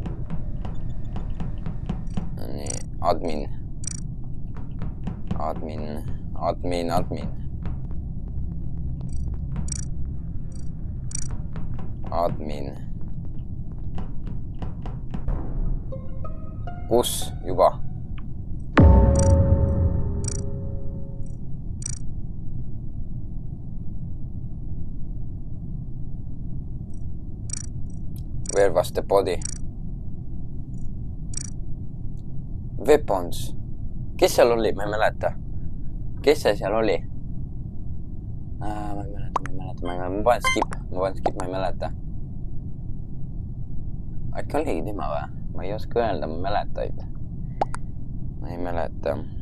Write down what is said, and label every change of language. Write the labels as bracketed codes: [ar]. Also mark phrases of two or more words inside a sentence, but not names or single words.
[et] Nii, admin. Kus juba? [en] Where was the body? [et] Weapons. Kes seal oli? Ma ei mäleta. Kes see seal oli? Ma ei mäleta. Ma panen skip, ma ei mäleta. Äkki oligi tema või? Ma ei oska öelda, ma ei mäleta.